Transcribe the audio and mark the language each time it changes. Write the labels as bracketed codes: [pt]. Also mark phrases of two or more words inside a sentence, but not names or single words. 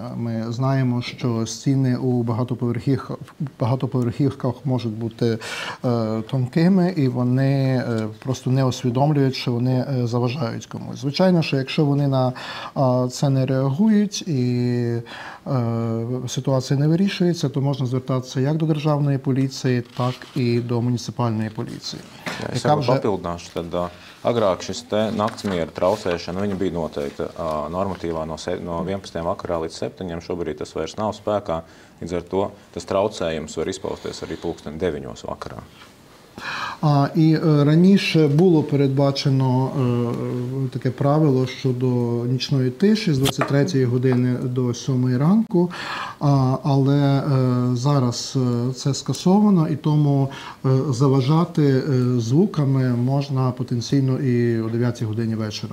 [uk] Ми знаємо, що стіни у багатоповерхівках можуть бути тонкими, і вони просто не усвідомлюють, що вони заважають комусь. Звичайно, що якщо вони на це не реагують і ситуація не вирішується, то можна звертатися як до державної поліції, так і до муніципальної поліції. [lv] Es jau papildināšu, tad agrāk šis te naktsmiera traucēšana, viņa bija noteikta normatīvā no 11. vakarā līdz 7. Šobrīd tas vairs nav spēkā, līdz ar to tas traucējums var izpausties arī pulksten 9. vakarā. [uk] І раніше було передбачено таке правило щодо нічної тиші з 23 години до 7 ранку, але зараз це скасовано, і тому заважати звуками можна потенційно і о 9 годині вечора.